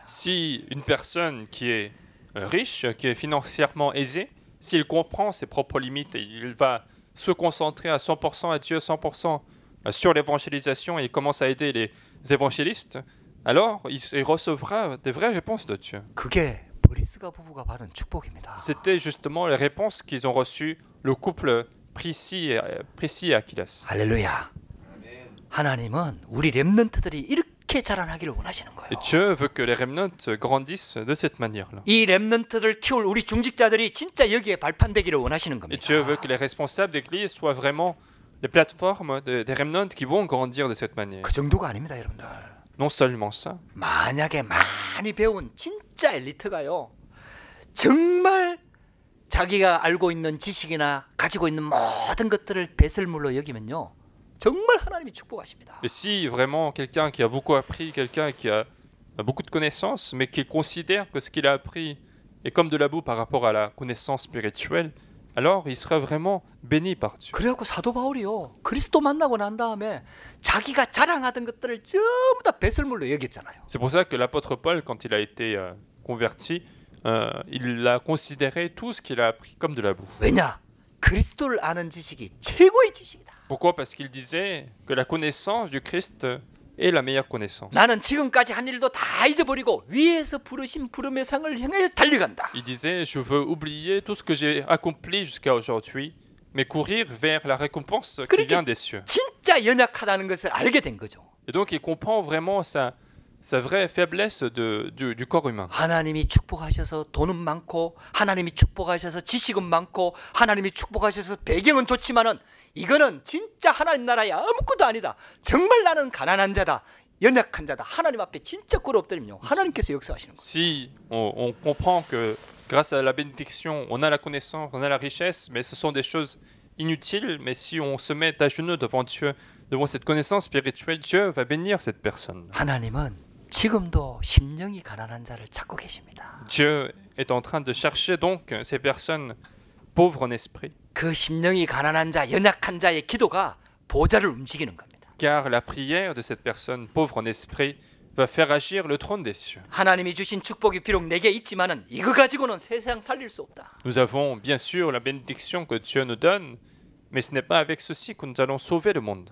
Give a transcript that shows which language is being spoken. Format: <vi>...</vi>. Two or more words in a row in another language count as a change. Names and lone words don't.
<fr>Si une personne qui est riche, qui est financièrement aisée, s'il comprend ses propres limites et il va se concentrer à 100% à Dieu, 100% sur l'évangélisation et il commence à aider les évangélistes, alors il recevra des vraies réponses de Dieu.</fr> <ko>그게 브리스가 부부가 받은 축복입니다.</ko> <fr>C'était justement les réponses qu'ils ont reçues, le couple Priscille et Aquillas.</fr> <ko>할렐루야. 하나님은 우리 렘넌트들이 이렇게 자라나기를 원하시는 거예요.</ko> <fr>Et Dieu veut que les remnants grandissent de cette manière-là.</fr> <ko>이 렘넌트들 키울 우리 중직자들이 진짜 여기에 발판되기를 원하시는</ko> <fr>Et</fr> <ko>겁니다.</ko> <fr>Dieu veut que les responsables d'église soient vraiment les plateformes des remnants qui vont grandir de cette manière.</fr> <ko>그 정도가 아닙니다, 여러분들.</ko> <fr>Non seulement ça,</fr> <ko>만약에 많이 배운 진짜 엘리트가요, 정말 자기가 알고 있는 지식이나 가지고 있는 모든 것들을 배설물로 여기면요, 정말 하나님이 축복하십니다.</ko> <fr>et si vraiment quelqu'un qui a beaucoup appris, quelqu'un qui a beaucoup de connaissances, mais qui considère que ce qu'il a appris est comme de la boue par rapport à la connaissance spirituelle, alors il sera vraiment béni par Dieu.</fr> <ko>그래갖고 사도 바울이요, 그리스도 만나고 난 다음에 자기가 자랑하던 것들을 전부 다 배설물로 여겼잖아요.</ko> <fr>C'est pour ça que l'apôtre Paul, quand il a été converti, il a considéré tout ce qu'il a appris comme de la boue.</fr> <ko>왜냐? 그리스도를 아는 지식이 최고의 지식이다.</ko> <fr>Pourquoi? Parce qu'il disait que la connaissance du Christ est la meilleure connaissance.</fr> <ko>나는 지금까지 한 일도 다 잊어버리고 위에서 부르신 부름의 상을 향해 달려간다.</ko> <fr>Il disait, je veux oublier tout ce que j'ai accompli jusqu'à aujourd'hui, mais courir vers la récompense qui vient des cieux.</fr> <ko>진짜 연약하다는 것을 알게 된 거죠.</ko> <fr>Et donc il comprend vraiment sa vraie faiblesse du corps humain.</fr> <ko>하나님이 축복하셔서 돈은 많고, 하나님이 축복하셔서 지식은 많고, 하나님이 축복하셔서 배경은 좋지만은 이거는 진짜 하나님 나라의 아무것도 아니다. 정말 나는 가난한 자다, 연약한 자다. 하나님 앞에 진짜 꼴 엎드리면요, 하나님께서 역사하시는 거예요.</ko> <fr>Si on comprend que grâce à la bénédiction, on a la connaissance, on a la richesse, mais ce sont des choses inutiles, mais si on se met à genoux devant Dieu, devant cette connaissance spirituelle, Dieu va bénir cette personne.</fr> <ko>하나님은 지금도 심령이 가난한 자를 찾고 계십니다.</ko> <fr>Dieu est en train de chercher donc ces personnes pauvres en esprit,</fr> <ko>그 심령이 가난한 자, 연약한 자의 기도가 보좌를 움직이는 겁니다.</ko> <fr>car la prière de cette personne pauvre en esprit va faire agir le trône des cieux.</fr> <ko>하나님이 주신 축복이 비록 내게 있지만은 이거 가지고는 세상 살릴 수 없다.</ko> <fr>Nous avons bien sûr la bénédiction que Dieu nous donne, mais ce n'est pas avec ceci que nous allons sauver le monde.</fr>